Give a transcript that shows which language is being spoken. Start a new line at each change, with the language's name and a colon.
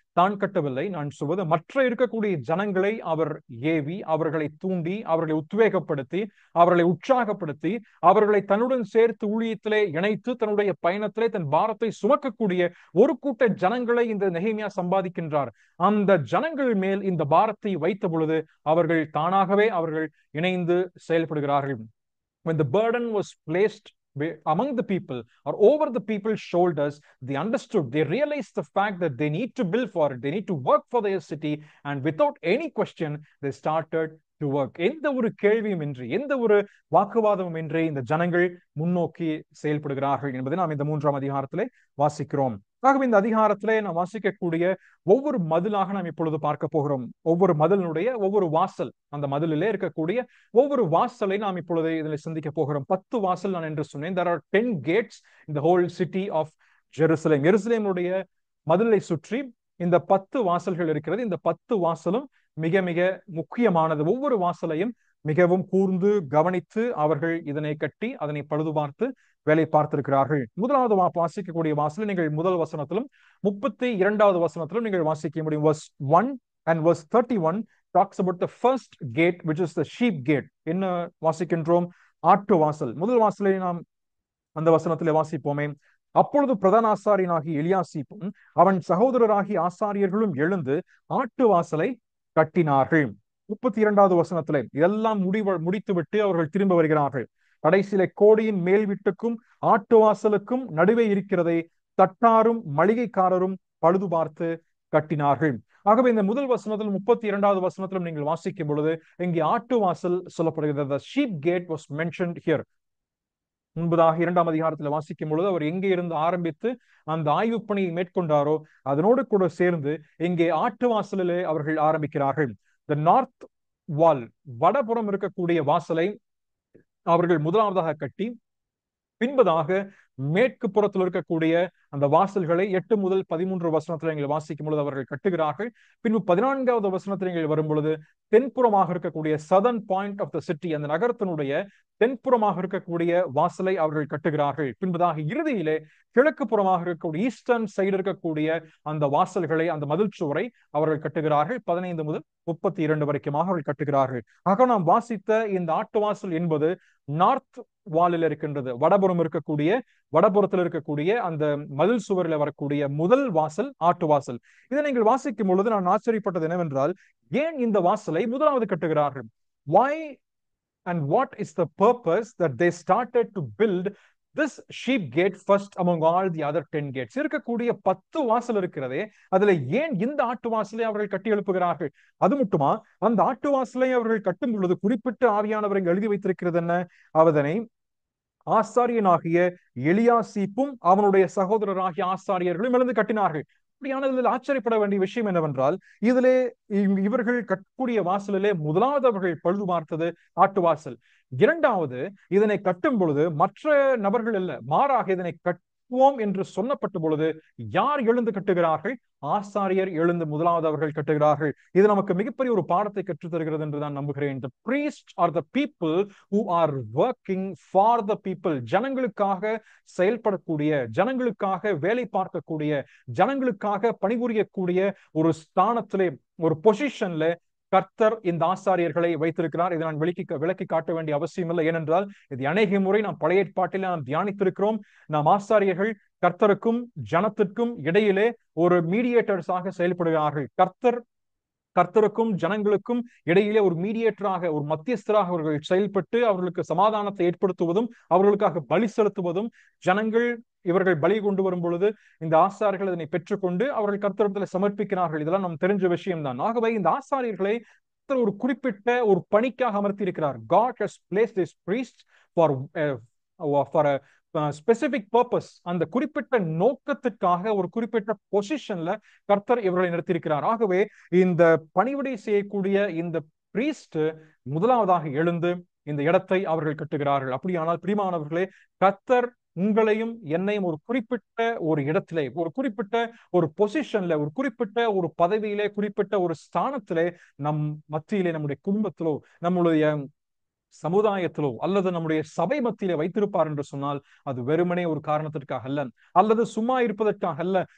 Tamil: தான் கட்டவில்லை, நான் சொல்வது மற்ற இருக்கக்கூடிய ஜனங்களை அவர் ஏவி அவர்களை தூண்டி அவர்களை உத்வேகப்படுத்தி அவர்களை உற்சாகப்படுத்தி அவர்களை தன்னுடன் சேர்த்து ஊழியத்திலே இணைத்து தன்னுடைய பயணத்திலே தன் பாரத்தை சுமக்கக்கூடிய ஒரு கூட்ட ஜனங்களை இந்த நெகேமியா சம்பாதிக்கின்றார். அந்த ஜனங்கள் மேல் இந்த பாரத்தை வைத்த பொழுது அவர்கள் தானாகவே அவர்கள் இணைந்து செயல்படுகிறார்கள்.
English: When the burden was placed among the people or over the people's shoulders, they understood, they realized the fact that they need to build for it, they need to work for their city, and without any question they started to work.
Tamil: எந்த ஒரு கேள்வியும் இன்றி எந்த ஒரு வாக்குவாதமும் இன்றி இந்த ஜனங்கள் முன்னோக்கி செயல்படுகிறார்கள் என்பதை நாம் இந்த 3ஆம் அதிகாரத்திலே வாசிக்கிறோம். ஆகவே இந்த அதிகாரத்திலே நாம் வாசிக்கக்கூடிய ஒவ்வொரு மதிலாக நாம் இப்பொழுது பார்க்க போகிறோம். ஒவ்வொரு மதிலினுடைய ஒவ்வொரு வாசல், அந்த மதிலிலே இருக்கக்கூடிய ஒவ்வொரு வாசலை நாம் இப்பொழுது இதில் சிந்திக்க போகிறோம். 10 வாசல் நான் என்று சொன்னேன்.
English: There are 10 gates in the whole city of Jerusalem.
Tamil: எருசலேமுடைய மதிலை சுற்றி இந்த 10 வாசல்கள் இருக்கிறது. இந்த 10 வாசலும் மிக மிக முக்கியமானது. ஒவ்வொரு வாசலையும் மிகவும் கூர்ந்து கவனித்து அவர்கள் இதனை கட்டி அதனை பழுது பார்த்து வேலை பார்த்திருக்கிறார்கள். முதலாவது வாசிக்கக்கூடிய வாசல் நீங்கள் முதல் வசனத்திலும் 32வது வசனத்திலும் நீங்கள் வாசிக்க முடியும்.
English: Verse 1 and verse 31 talks about the first gate, which is the sheep gate.
Tamil: என்ன வாசிக்கின்றோம்? ஆட்டு வாசல். முதல் வாசலை நாம் அந்த வசனத்திலே வாசிப்போமே. அப்பொழுது பிரதான ஆசாரியனாகி எலியாசிப்பும் அவன் சகோதரராகி ஆசாரியர்களும் எழுந்து ஆட்டு வாசலை கட்டினார்கள். 32வது வசனத்திலே இதெல்லாம் முடித்துவிட்டு அவர்கள் திரும்ப வருகிறார்கள். கடைசியிலே கோடியின் மேல் வீட்டுக்கும் ஆட்டு வாசலுக்கும் நடுவே இருக்கிறதை தட்டாரும் மளிகைக்காரரும் பழுது பார்த்து கட்டினார்கள். ஆகவே இந்த முதல் வசனத்தில் 32வது வசனத்திலும் நீங்கள் வாசிக்கும் பொழுது இங்கே ஆட்டு வாசல் சொல்லப்படுகிறது.
English: The sheep gate was mentioned here.
Tamil: முன்பதாக 2ஆம் அதிகாரத்தில் வாசிக்கும் பொழுது அவர் எங்கே இருந்து ஆரம்பித்து அந்த ஆய்வு பணியை மேற்கொண்டாரோ அதனோடு கூட சேர்ந்து இங்கே ஆட்டு வாசலிலே அவர்கள் ஆரம்பிக்கிறார்கள்.
English: The north wall,
Tamil: வடபுறம் இருக்கக்கூடிய வாசலை அவர்கள் முதலாவதாக கட்டி பின்பதாக மேற்கு புறத்தில் இருக்கக்கூடிய அந்த வாசல்களை 8 முதல் 13 வசனத்தில் நீங்கள் வாசிக்கும் பொழுது அவர்கள் கட்டுகிறார்கள். பின்பு 14வது வசனத்தில் நீங்கள் வரும் பொழுது தென்புறமாக இருக்கக்கூடிய
English: southern point of the city,
Tamil: அந்த நகரத்தினுடைய தென்புறமாக இருக்கக்கூடிய வாசலை அவர்கள் கட்டுகிறார்கள். பின்பதாக இறுதியிலே கிழக்கு புறமாக இருக்கக்கூடிய
English: eastern side
Tamil: இருக்கக்கூடிய அந்த வாசல்களை, அந்த மதில் சுவரை அவர்கள் கட்டுகிறார்கள். 15 முதல் 32 வரைக்குமாக அவர்கள் கட்டுகிறார்கள். ஆக நாம் வாசித்த இந்த ஆட்டு வாசல் என்பது நார்த் வாலில் இருக்கின்றது. வடபுறத்தில் இருக்கக்கூடிய அந்த மதில் சுவரில் வரக்கூடிய முதல் வாசல் ஆட்டு வாசல். இதை நீங்கள் வாசிக்கும் பொழுது நான் ஆச்சரியப்பட்டது என்னவென்றால், ஏன் இந்த வாசலை முதலாவது கட்டுகிறார்கள்?
English: Why and what is the purpose that they started to build this sheep gate first among all the other 10 gates?
Tamil: இருக்கக்கூடிய 10 வாசல் இருக்கிறதே, அதுல ஏன் இந்த ஆட்டு வாசலை அவர்கள் கட்டி எழுப்புகிறார்கள்? அது மட்டுமா, அந்த ஆட்டு வாசலை அவர்கள் கட்டும் பொழுது குறிப்பிட்ட ஆவியானவர் எழுதி வைத்திருக்கிறது என்ன? அதனை ஆசாரியனாகிய எலியாசிப்பும் அவனுடைய சகோதரராகிய ஆசாரியர்களும் எழுந்து கட்டினார்கள். அப்படியானதில் ஆச்சரியப்பட வேண்டிய விஷயம் என்னவென்றால், இதிலே இவர்கள் கட்டக்கூடிய வாசலிலே முதலாவது அவர்கள் பழுது பார்த்தது ஆட்டு வாசல். இரண்டாவது, இதனை கட்டும் பொழுது மற்ற நபர்கள் அல்ல, மாறாக இதனை கட்டுவோம் என்று சொன்னப்பட்ட பொழுது யார் எழுந்து கட்டுகிறார்கள்? ஆசாரியர் எழுந்து முதலாவது அவர்கள் கட்டுகிறார்கள். இது நமக்கு மிகப்பெரிய ஒரு பாடத்தை கற்றுத் தருகிறது என்று நான் நம்புகிறேன்.
English: The priests are the people who are working for the people.
Tamil: ஜனங்களுக்காக செயல்படக்கூடிய, ஜனங்களுக்காக வேலை பார்க்கக்கூடிய, ஜனங்களுக்காக பணிபுரியக்கூடிய ஒரு ஸ்தானத்திலே, ஒரு பொசிஷன்ல கர்த்தர் இந்த ஆசாரியர்களை வைத்திருக்கிறார். இதை நான் விளக்கி காட்ட வேண்டிய அவசியம் இல்லை. ஏனென்றால் இது அநேக முறை நாம் பழைய ஏற்பாட்டில் நாம் தியானித்திருக்கிறோம். நாம் ஆசாரியர்கள் கர்த்தருக்கும் ஜனத்திற்கும் இடையிலே ஒரு மீடியேட்டர்ஸாக செயல்படுகிறார்கள். கர்த்தருக்கும் ஜனங்களுக்கும் இடையிலே ஒரு மீடியேட்டராக, ஒரு மத்தியஸ்தராக அவர்கள் செயல்பட்டு அவர்களுக்கு சமாதானத்தை ஏற்படுத்துவதும், அவர்களுக்காக பலி செலுத்துவதும், ஜனங்கள் இவர்கள் பலி கொண்டு வரும் பொழுது இந்த ஆசாரியர்கள் இதனை பெற்றுக்கொண்டு அவர்கள் கர்த்தரிடத்தில் சமர்ப்பிக்கிறார்கள். இதெல்லாம் நாம் தெரிஞ்ச விஷயம்தான். ஆகவே இந்த ஆசாரியர்களை ஒரு குறிப்பிட்ட ஒரு பணிக்காக அமர்த்தி இருக்கிறார்.
English: God has placed these priests for a specific purpose.
Tamil: அந்த குறிப்பிட்ட நோக்கத்திற்காக ஒரு குறிப்பிட்ட பொசிஷன்ல கர்த்தர் இவர்களை நிறுத்தியிருக்கிறார். ஆகவே இந்த பணிவிடை செய்யக்கூடிய இந்த பிரீஸ்ட் முதலாவதாக எழுந்து இந்த இடத்தை அவர்கள் கட்டுகிறார்கள். அப்படியானால் பிரியமானவர்களே, கர்த்தர் உங்களையும் என்னையும் ஒரு குறிப்பிட்ட ஒரு இடத்திலே, ஒரு குறிப்பிட்ட ஒரு பொசிஷன்ல, ஒரு குறிப்பிட்ட ஒரு பதவியிலே, குறிப்பிட்ட ஒரு ஸ்தானத்திலே, நம் மத்தியிலே, நம்முடைய குடும்பத்திலோ, நம்முடைய சமுதாயத்திலோ அல்லது நம்முடைய சபை மத்தியிலே வைத்திருப்பார் என்று சொன்னால் அது வெறுமனே ஒரு காரணத்திற்காக அல்ல, அல்லது சும்மா இருப்பதற்காக அல்ல.